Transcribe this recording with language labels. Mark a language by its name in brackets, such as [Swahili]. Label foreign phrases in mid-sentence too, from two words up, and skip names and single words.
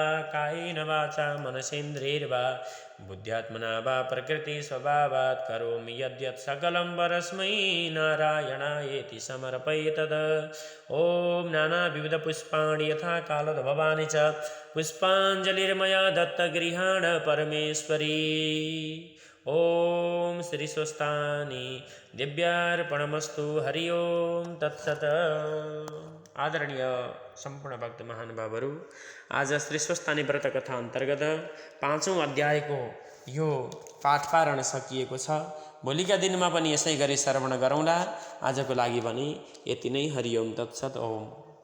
[Sanskrit] कायेन वाचा मनसेन्द्रियैर्वा बुद्ध्यात्मना वा प्रकृतिस्वभावात् करोमि यद्यत् सकलं परस्मै नारायणायेति समर्पये तद्। ॐ नानाविधपुष्पाणि यथा कालोद्भवानि च पुष्पाञ्जलिर्मया दत्तगृहाण परमेश्वरी। ओम श्री स्वस्थानी दिव्यार्पणमस्तु। हरि ओम तत्सत। [Nepali] आदरणीय सम्पूर्ण भक्त महानुभावहरू, आज श्री स्वस्थानी व्रत कथा अन्तर्गत 5औं अध्यायको यो पाठपारण सकिएको छ। भोलिका दिनमा पनि यसै गरी श्रवण गरौँला। आजको लागि भने यति नै। [Sanskrit] हरि ओम तत्सत। ओम।